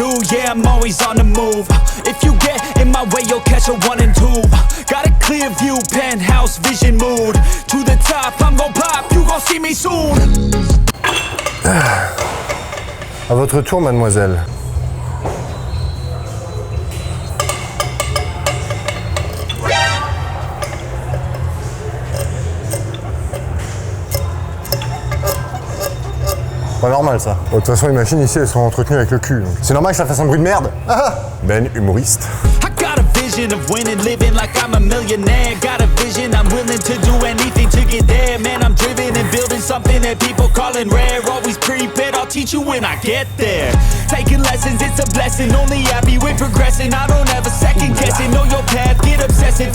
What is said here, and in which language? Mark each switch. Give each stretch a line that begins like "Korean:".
English: Yeah, I'm always on the move. If you get in my way, you'll catch a 1 and 2. Got a clear view, penthouse vision mood. To the top, I'm gon' pop, you gon' see me soon.
French: À votre tour, mademoiselle. Pas normal ça. De toute façon, les machines ici, elles sont entretenues avec le cul. C'est normal que ça fasse un bruit de merde. Ben, humoriste.
English: I got a vision of winning, living like I'm a millionaire. Got a vision, I'm willing to do anything to get there. Man, I'm driven and building something that people calling rare. Always prepared, I'll teach you when I get there. Taking lessons, it's a blessing. Only happy with progressing. I don't ever second guess it. Know your path, get obsessive.